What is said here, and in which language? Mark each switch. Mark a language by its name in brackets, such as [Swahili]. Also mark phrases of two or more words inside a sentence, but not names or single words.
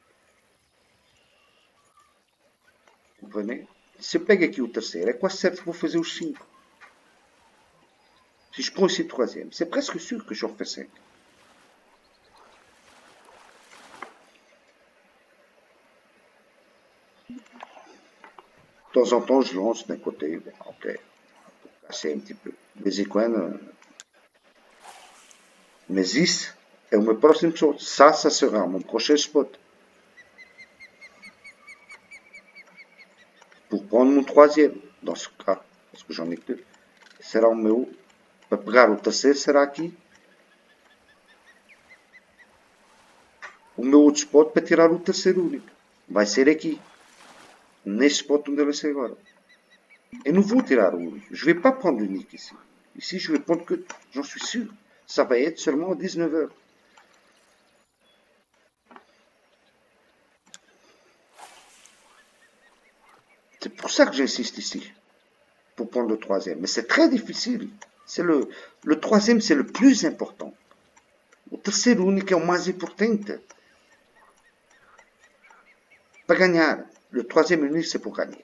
[French] Vous comprenez? [Portuguese] Se eu pego aqui o terceiro, é quase certo que vou fazer os 5. [French] Si je prends ici le troisième, c'est presque sûr que j'en fais 5. De temps en temps, je lance d'un côté. Bon, ok, casser un petit peu. Les icônes. [Portuguese] Mais 10 é o meu próximo spot. [French] Ça sera mon prochain spot. Pour prendre mon troisième, dans ce cas, parce que j'en ai que 2. [Portuguese] Será o meu. Para pegar o terceiro, será aqui. O meu outro spot para tirar o terceiro único. Vai ser aqui. Neste spot onde eu lancei agora. Eu não vou tirar o único. [French] Je ne vais pas prendre l'unique ici. Ici, je vais prendre que. J'en suis sûr. Ça va être seulement à 19h. C'est pour ça que j'insiste ici. Pour prendre le troisième. Mais c'est très difficile. C'est le troisième, c'est le plus important. [Portuguese] O terceiro único é o mais importante. Para ganhar. [French] Le troisième unique, c'est pour gagner.